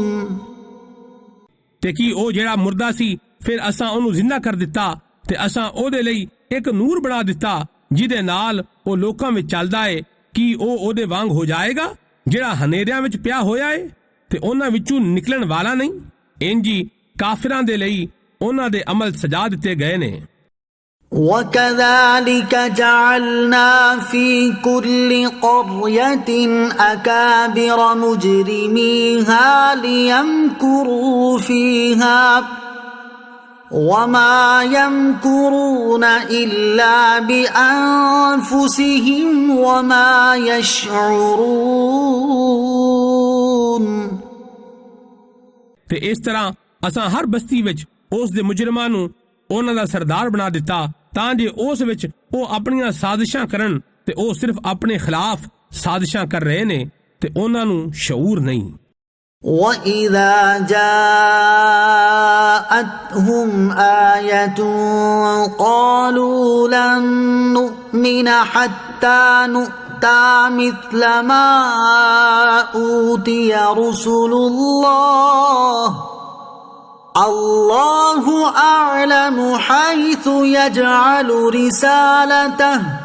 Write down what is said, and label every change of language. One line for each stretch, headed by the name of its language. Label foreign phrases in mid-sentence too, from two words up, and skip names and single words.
Punjabi: ਤੇ ਕੀ ਉਹ ਜਿਹੜਾ ਮੁਰਦਾ ਸੀ ਫਿਰ ਅਸਾਂ ਉਹਨੂੰ ਜ਼ਿੰਦਾ ਕਰ ਦਿੱਤਾ ਤੇ ਅਸਾਂ ਉਹਦੇ ਲਈ ਇੱਕ ਨੂਰ ਬਣਾ ਦਿੱਤਾ ਜਿਹਦੇ ਨਾਲ ਉਹ ਲੋਕਾਂ ਵਿੱਚ ਚੱਲਦਾ ਏ। ਕੀ ਉਹ ਉਹਦੇ ਵਾਂਗ ਹੋ ਜਾਏਗਾ ਜਿਹੜਾ ਹਨੇਰਿਆਂ ਵਿੱਚ ਪਿਆ ਹੋਇਆ ਏ ਤੇ ਉਹਨਾਂ ਵਿੱਚੋਂ ਨਿਕਲਣ ਵਾਲਾ ਨਹੀਂ। ਇੰਜੀ ਕਾਫਿਰਾਂ ਦੇ ਲਈ ਉਹਨਾਂ ਦੇ ਅਮਲ ਸਜਾ ਦਿੱਤੇ ਗਏ ਨੇ।
Arabic: وَكَذَلِكَ جَعَلْنَا فِي كُلِّ قَرْيَةٍ أَكَابِرَ مُجْرِمِيهَا لِيَمْكُرُوا فِيهَا وَمَا يَمْكُرُونَ إِلَّا بِأَنفُسِهِمْ وَمَا يَشْعُرُونَ
Punjabi: ਤੇ ਇਸ ਤਰ੍ਹਾਂ ਅਸਾਂ ਹਰ ਬਸਤੀ ਵਿੱਚ ਉਸ ਦੇ ਮੁਜਰਮਾਂ ਨੂੰ ਉਹਨਾਂ ਦਾ ਸਰਦਾਰ ਬਣਾ ਦਿੱਤਾ ਤਾਂ ਜੇ ਉਸ ਵਿੱਚ ਉਹ ਆਪਣੀਆਂ ਸਾਜ਼ਿਸ਼ਾਂ ਕਰਨ ਤੇ ਉਹ ਸਿਰਫ ਆਪਣੇ ਖਿਲਾਫ ਸਾਜ਼ਿਸ਼ਾਂ ਕਰ ਰਹੇ ਨੇ ਤੇ ਉਹਨਾਂ ਨੂੰ ਸ਼ਊਰ ਨਹੀਂ।
Arabic: وَإِذَا جَاءَتْهُمْ آيَةٌ قَالُوا لَن نُّؤْمِنَ حَتَّى نُؤْتَى مِثْلَ مَا أُوتِيَ رُسُلُ اللَّهِ اللَّهُ أَعْلَمُ حَيْثُ يَجْعَلُ رِسَالَتَهُ